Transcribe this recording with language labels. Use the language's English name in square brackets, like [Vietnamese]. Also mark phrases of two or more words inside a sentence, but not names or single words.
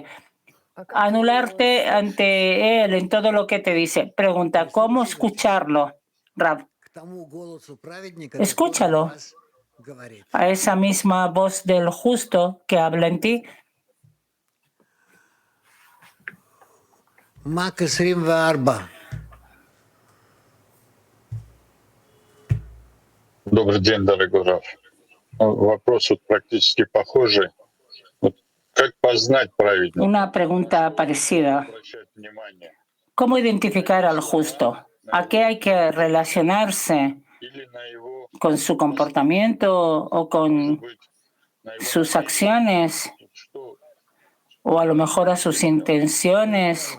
[Spanish] Anularte ante él en todo lo que te dice. Pregunta, ¿cómo escucharlo, Rab? Escúchalo a esa misma voz del justo que habla en ti. Mac 24. [Russian] Добрый день, дорогой Раф. Вопрос практически похожий. Как познать праведника? [Spanish] Una pregunta parecida. ¿Cómo identificar al justo? ¿A qué hay que relacionarse? ¿Con su comportamiento o con sus acciones? ¿O a lo mejor a sus intenciones?